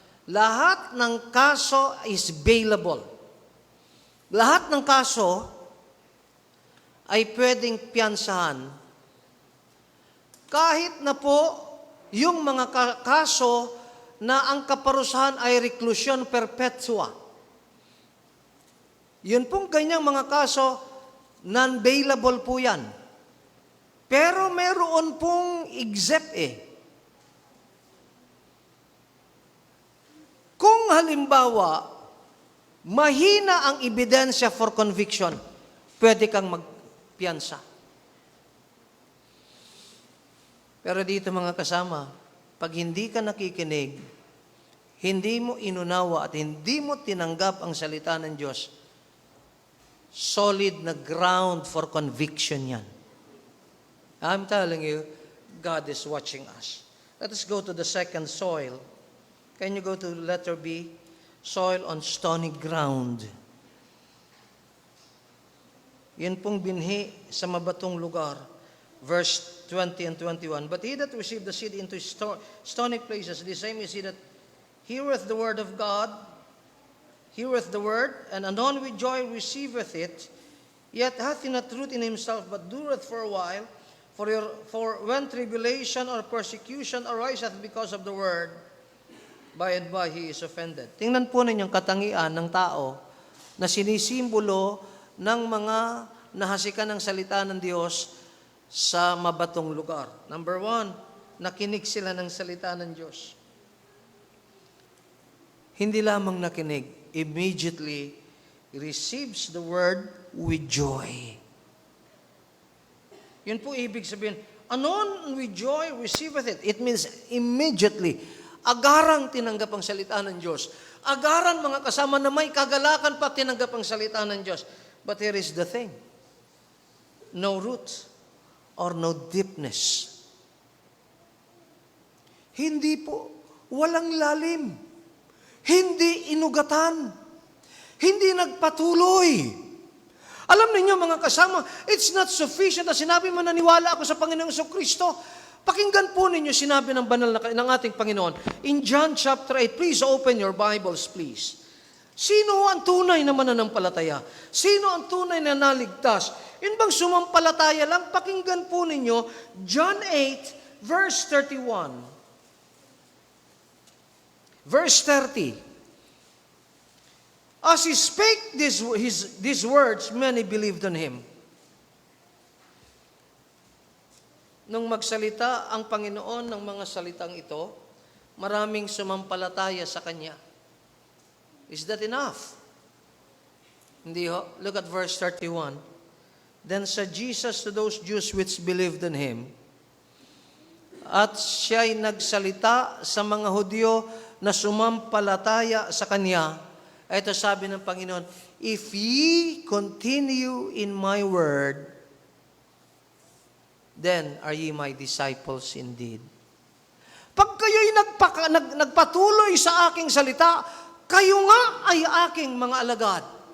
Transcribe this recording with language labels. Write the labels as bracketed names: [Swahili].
[Filipino] Lahat ng kaso [English] is bailable. [Filipino] Lahat ng kaso ay pwedeng piyansahan. Kahit na po yung mga kaso na ang kaparusahan ay reclusion perpetua. Yun pong ganyang mga kaso, non-bailable po yan. Pero meron pong exempt Kung halimbawa, mahina ang ebidensya [English] for conviction, [Filipino] pwede kang magpiyansa. Pero dito mga kasama, pag hindi ka nakikinig, hindi mo inunawa at hindi mo tinanggap ang salita ng Diyos, solid na [English] ground for conviction [Filipino] yan. [English] I'm telling you, God is watching us. Let us go to the second soil. Can you go to letter B? Soil on stony ground. [Filipino] Yan pong binhi sa mabatong lugar. [English] Verse 20 and 21. But he that received the seed into stony places, the same is he that heareth the word of God, heareth the word, and anon with joy receiveth it, yet hath he not root in himself, but dureth for a while. For when tribulation or persecution ariseth because of the word, by and by he is offended. [Filipino] Tingnan po ninyong katangian ng tao na sinisimbolo ng mga nahasikan ng salita ng Diyos sa mabatong lugar. Number 1, nakinig sila ng salita ng Diyos. Hindi lamang nakinig, [English] immediately receives the word with joy. [Filipino] Yun po ibig sabihin, [English] anon with joy receiveth it. It means immediately. [Filipino] Agarang tinanggap ang salita ng Diyos. Agaran mga kasama na may kagalakan pa tinanggap ang salita ng Diyos. [English] But here is the thing. No root or no deepness. [Filipino] Hindi po, walang lalim. Hindi inugatan. Hindi nagpatuloy. Alam ninyo mga kasama, [English] it's not sufficient [Filipino] na sinabi mo naniwala ako sa Panginoong Kristo. Pakinggan po ninyo sinabi ng banal ng ating Panginoon. [English] In John chapter 8, please open your Bibles, please. [Filipino] Sino ang tunay na mananampalataya? Sino ang tunay na naligtas? Yun bang sumampalataya lang? Pakinggan po ninyo, John 8, [English] verse 31. Verse 30. As he spake these words, many believed on him. [Filipino] Nung magsalita ang Panginoon ng mga salitang ito, maraming sumampalataya sa Kanya. [English] Is that enough? [Filipino] Hindi ho. [English] Look at verse 31. Then said Jesus to those Jews which believed in Him, [Filipino] at siya'y nagsalita sa mga Hudyo na sumampalataya sa Kanya. Ito sabi ng Panginoon, [English] if ye continue in my word, then are ye my disciples indeed. [Filipino] Pag kayo'y nagpatuloy sa aking salita, kayo nga ay aking mga alagad.